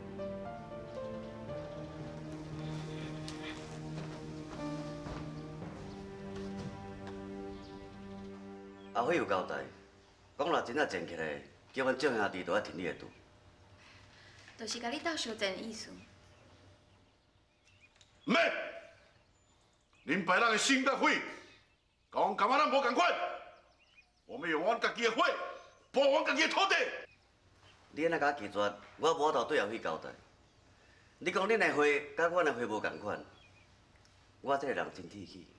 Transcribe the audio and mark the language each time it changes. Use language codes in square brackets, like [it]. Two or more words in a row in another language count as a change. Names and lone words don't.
[nan] 阿辉有交代，讲若真正战起来，叫阮众兄弟都要挺你的肚。就是甲你斗相战的意思。唔免，恁别人的心甲血，甲阮感觉咱无共款。我们用阮家己的血，保护阮家己的土地。你安尼甲我拒绝，我无法度对阿辉交代。你讲恁的血甲阮的血无共款，我这个人真铁齿。